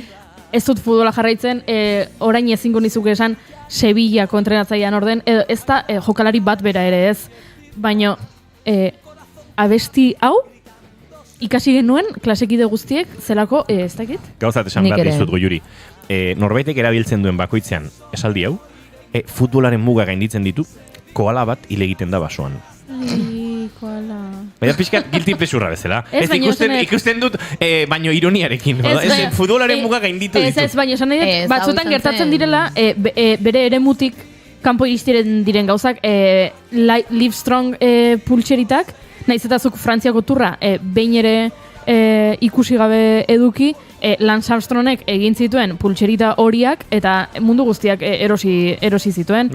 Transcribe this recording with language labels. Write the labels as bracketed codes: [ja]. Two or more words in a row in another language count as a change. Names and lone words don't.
[eu] Ez dut futbola jarraitzen, orain ezingo nizuke esan Sevilla kontrenatzailean orden, edo ez da jokalari bat bera ere ez, baina abesti hau ikasi genuen klasekide guztiek zelako, ez dakit? Gauzat esan behar dizut Goiuri. Norbaitek erabiltzen duen bakoitzean esaldi hau, futbolaren muga gainditzen ditu, koala bat hil egiten da basoan. Koala. Baina pixka [en] guilty pleasure [eu] bezala. Ez, baina ikusten dut, baino ironiarekin. Ez futbolaren muga gainditu ditu. Ez, baina esan nahi dut, batzutan gertatzen direla, bere eremutik kanpo iristiren diren gauzak, Live Strong pultseritak, nahiz eta zuk Frantziako turra, behin ere ikusi gabe eduki, Lance Armstrongek egin zituen pultserita horiak eta mundu guztiak erosi zituen.